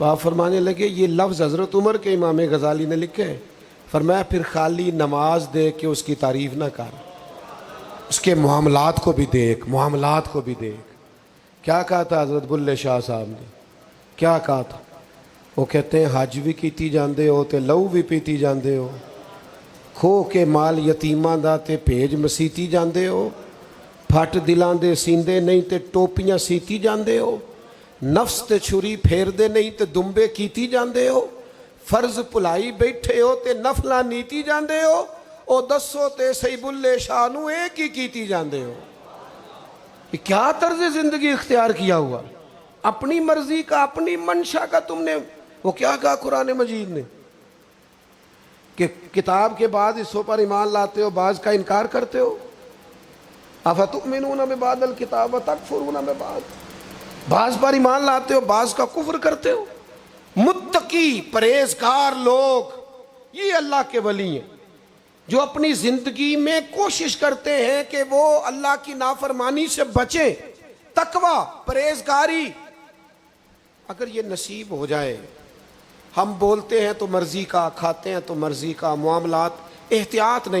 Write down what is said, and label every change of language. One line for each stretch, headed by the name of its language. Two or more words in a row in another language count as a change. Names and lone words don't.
Urdu: تو آپ فرمانے لگے یہ لفظ حضرت عمر کے امام غزالی نے لکھے ہیں۔ فرمایا پھر خالی نماز دیکھ کے اس کی تعریف نہ کر، اس کے معاملات کو بھی دیکھ، معاملات کو بھی دیکھ۔ کیا کہا تھا حضرت بلے شاہ صاحب نے؟ کیا کہا تھا؟ وہ کہتے ہیں
Punjabi: حج بھی کیتی جاندے ہو تے لہو بھی پیتی جاندے ہو، کھو کے مال یتیماں دا تے بھیج مسیتی جاندے ہو، پھٹ دلاں دے سیندے نہیں تے ٹوپیاں سیتی جاندے ہو، نفس تے چھری پھیر دے نہیں تے دمبے کیتی جاندے ہو، فرض پلائی بیٹھے ہو تے نفلاں نیتی جاندے ہو، او دسو تے سی بلے شاہ نو ایک ہی کیتی جاندے ہو۔
Urdu: یہ کیا طرز زندگی اختیار کیا ہوا؟ اپنی مرضی کا، اپنی منشا کا تم نے، وہ کیا کہا قرآن مجید نے کہ کتاب کے بعد حصوں پر ایمان لاتے ہو، بعض کا انکار کرتے ہو۔
Arabic: افتؤمنون ببعض الکتاب وتکفرون ببعض،
Urdu: بعض پر ایمان لاتے ہو، بعض کا کفر کرتے ہو۔ متقی پرہیزگار لوگ یہ اللہ کے ولی ہیں، جو اپنی زندگی میں کوشش کرتے ہیں کہ وہ اللہ کی نافرمانی سے بچیں۔ تقوی، پرہیزگاری اگر یہ نصیب ہو جائے، ہم بولتے ہیں تو مرضی کا، کھاتے ہیں تو مرضی کا، معاملات احتیاط نہیں۔